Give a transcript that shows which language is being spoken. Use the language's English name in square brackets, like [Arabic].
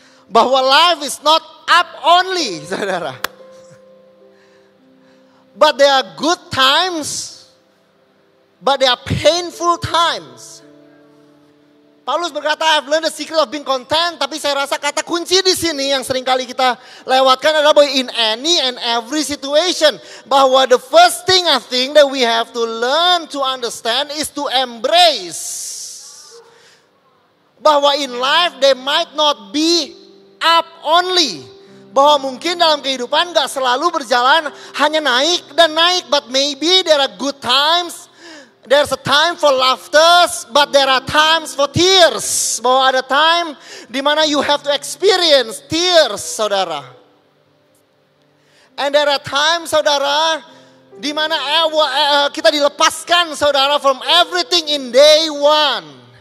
[English] Bahwa life is not up only, saudara. But there are good times, but there are painful times. [Indonesian] Paulus berkata, [English] I've learned the secret of being content. [Indonesian] Tapi saya rasa kata kunci di sini yang sering kali kita lewatkan adalah bahwa [English] in any and every situation. Bahwa the first thing I think that we have to learn to understand is to embrace. Bahwa in life they might not be up only. [Indonesian] Bahwa mungkin dalam kehidupan gak selalu berjalan hanya naik dan naik. [English] But maybe there are good times. There's a time for laughter, but there are times for tears. [Indonesian] Bahwa ada [English] time [Indonesian] di mana [English] you have to experience tears, saudara. And there are times, saudara, [Indonesian] di mana kita dilepaskan, [English] saudara, from everything in day one.